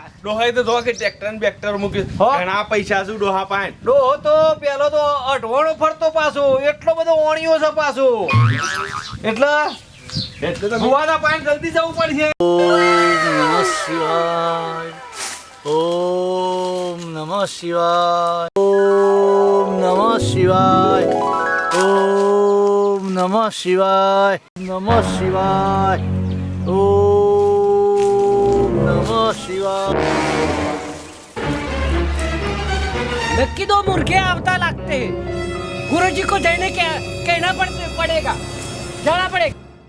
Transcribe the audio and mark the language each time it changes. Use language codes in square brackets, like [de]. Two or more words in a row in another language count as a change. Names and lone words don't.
[gu] ડોહાએ તો જો કે ટ્રેક્ટર ને બેક્ટર મૂકી હો. ઘણા પૈસા શું ડોહા પાસે. ડોહો તો પેલો તો અઢવાણો ફરતો પાછો, એટલો બધો ઓણિયો છે પાછો. એટલે એટલે તો ભુવાના પાણી જલ્દી જવું પડશે. [sa] नमः शिवाय ओम नमः शिवाय ओम नमः शिवाय नमः शिवाय ओम नमः शिवाय [hi] नक्की 2 मुर्गे आवता लगते गुरुजी को कहना पड़ेगा जाना पड़ेगा